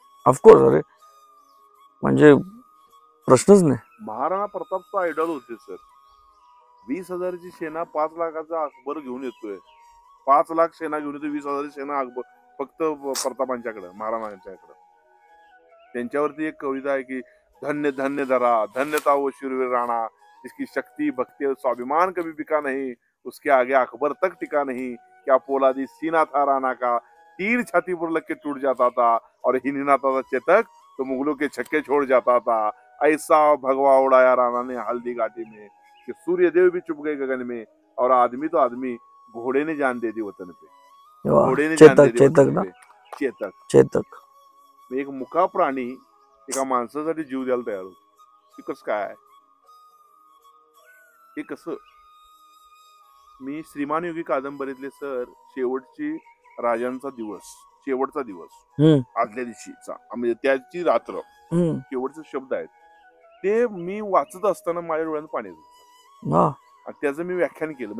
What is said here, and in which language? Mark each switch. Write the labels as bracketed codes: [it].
[en] Of course. [mr] अरे म्हणजे प्रश्नच नाही. महाराणा प्रतापचा आयडॉल होते सर. 20,000ची सेना 5 लाखाचा अकबर घेऊन येतोय. 5 लाख सेना घेऊन येतोय. 20,000ची सेना अकबर फक्त प्रतापांच्याकडे, महाराणांच्याकडे. त्यांच्यावरती एक कविता आहे की [hi] धन्य धन्य धरा, धन्यता वो शूरवीर राणा, जिसकी शक्ति भक्ति और स्वाभिमान कभी बिका नहीं, उसके आगे अकबर तक टिका नहीं. क्या पोलादी सीना था राणा का, तीर छाती पर लग के टूट जाता था, और हिनहिनाता था चेतक तो मुगलों के छक्के छोड़ जाता था. ऐसा भगवा उड़ाया राणा ने हल्दी घाटी में कि सूर्यदेव भी चुप गए गगन में, और आदमी तो आदमी घोड़े ने जान दे दी वतन पे. घोड़े ने जान दे दी वतन पे. चेतक. [mr] एक मुका प्राणी एका माणसासाठी जीव द्यायला तयार होतो. हे कसं काय? हे कसं? मी श्रीमान योगी कादंबरीतले सर शेवटचा दिवस आदल्या दिवशीचा, म्हणजे त्याची रात्र, शेवटचे शब्द आहेत ते मी वाचत असताना माझ्या डोळ्यात पाणी येतं. त्याचं मी व्याख्यान केलं.